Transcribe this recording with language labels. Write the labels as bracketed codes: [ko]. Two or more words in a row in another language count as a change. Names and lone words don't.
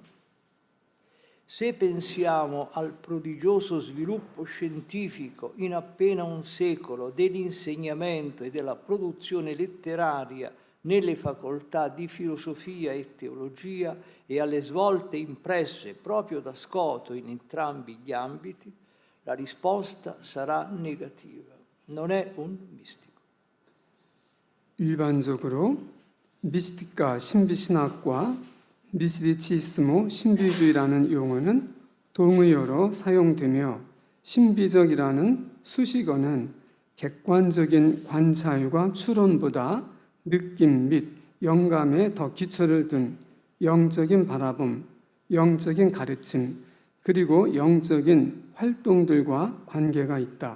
[it] Se pensiamo al prodigioso sviluppo scientifico in appena un secolo dell'insegnamento e della produzione letteraria nelle facoltà di filosofia e teologia e alle svolte impresse proprio da Scoto in entrambi gli ambiti, la risposta sarà negativa. Non è un mistico. [ko] 일반적으로 미스틱과 신비신학과 미스티치스모 신비주의라는 용어는 동의어로 사용되며 신비적이라는 수식어는 객관적인 관찰과 추론보다 느낌 및 영감에 더 기초를 둔 영적인 바라봄, 영적인 가르침, 그리고 영적인 활동들과 관계가 있다.